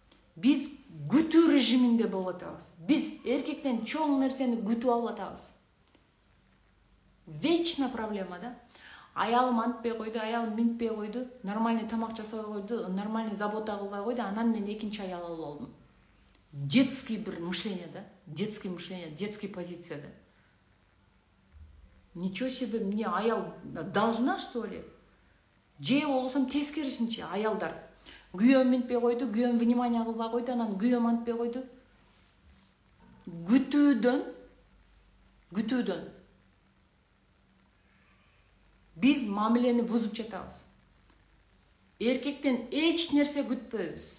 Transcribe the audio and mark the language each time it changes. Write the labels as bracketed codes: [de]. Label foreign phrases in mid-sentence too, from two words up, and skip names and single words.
[ky] Биз күтүү режиминде болуп атабыз. Биз эркектен чоң нерсени күтүп алып атабыз. [ru] Вечна проблема да. [ky] Аялым антпай койду, аялым минтпей койду, нормальный тамак жасабай койду, нормальный забота кылбай койду, анан мен экинчи аял алып алдым. [ru] Детский bir мышление, да? Детский мышление, детский позиция, да? Ничего себе, мне аял должна, что ли? [ky] Же болсам тескерисинче, аялдар. Күйөөм минтпей койду, күйөөм внимание кылбай койду, анан күйөөм антпай койду. Күтүүдөн. Биз мамилени бузуп жатабыз. Эркектен эч нерсе күтпөйбүз.